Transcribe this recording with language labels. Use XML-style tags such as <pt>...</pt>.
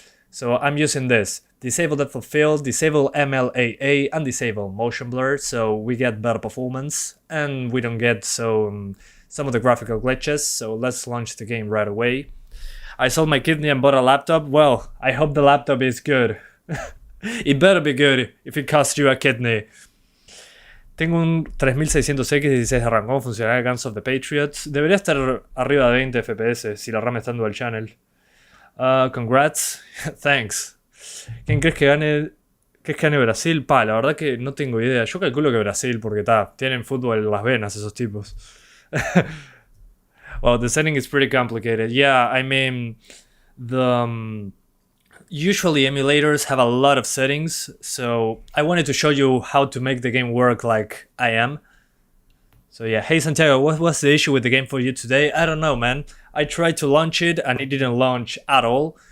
<en>So I'm using this. Disable depth of field, disable MLAA, and disable motion blur, so we get better performance and we don't get some of the graphical glitches. So let's launch the game right away. I sold my kidney and bought a laptop. Well, I hope the laptop is good. It better be good if it costs you a kidney.</en> <es>Tengo un 3600X16 de RAM. ¿Cómo funcionará Guns of the Patriots? Debería estar arriba de 20 FPS si la RAM está en dual channel.</es> <en>Congrats. Thanks.</en> <es>¿Quién crees que gane? ¿Crees que gane Brasil? La verdad que no tengo idea. Yo calculo que Brasil porque tienen fútbol en las venas esos tipos.</es> <en>Well, the setting is pretty complicated. Yeah, I mean, usually emulators have a lot of settings, so I wanted to show you how to make the game work like I am. So yeah, hey Santiago, what was the issue with the game for you today? I don't know, man. I tried to launch it and it didn't launch at all.</en>